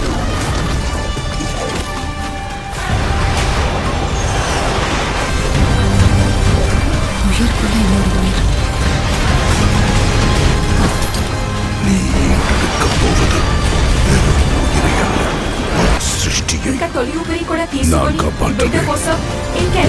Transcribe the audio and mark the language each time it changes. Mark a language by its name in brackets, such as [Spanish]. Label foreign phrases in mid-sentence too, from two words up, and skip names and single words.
[Tamil] உயிர்க்குள்ள இன்னொரு உயிர். நீ எடுக்க போவது வெறும் உயிரை அல்ல, சிருஷ்டியை. [Telugu] ఇంకా తొలి ఊపిరి కూడా తీసుకొని నాకు పట్టదు. బిడ్డ కోసం ఇంకెంత